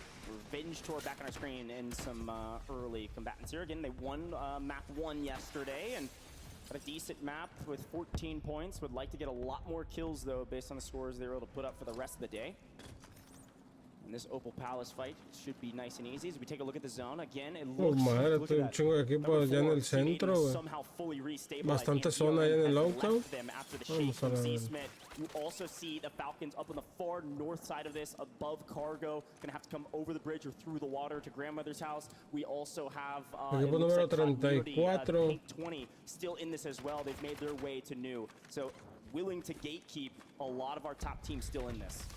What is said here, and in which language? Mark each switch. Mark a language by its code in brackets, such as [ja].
[en] Revenge tour back on our screen and some early combatants here. Again, they won map 1 yesterday and got a decent map with 14 points. Would like to get a lot more kills though based on the scores they were able to put up for the rest of the day. And this Opal Palace fight should be nice and easy. As we take a look at the zone, again, it looks [es] madre, hay un chingo de equipos allá en el centro, bastante zona allá en el outdoor. Vamos a ver. [en] You also see the Falcons up on the far north side of this, above cargo. Gonna have to come over the bridge or through the water to grandmother's house. We also have [es] equipo número 34. [en] Pink 20 still in this as well. They've made their way to new. So willing to gatekeep a lot of our top teams still in this.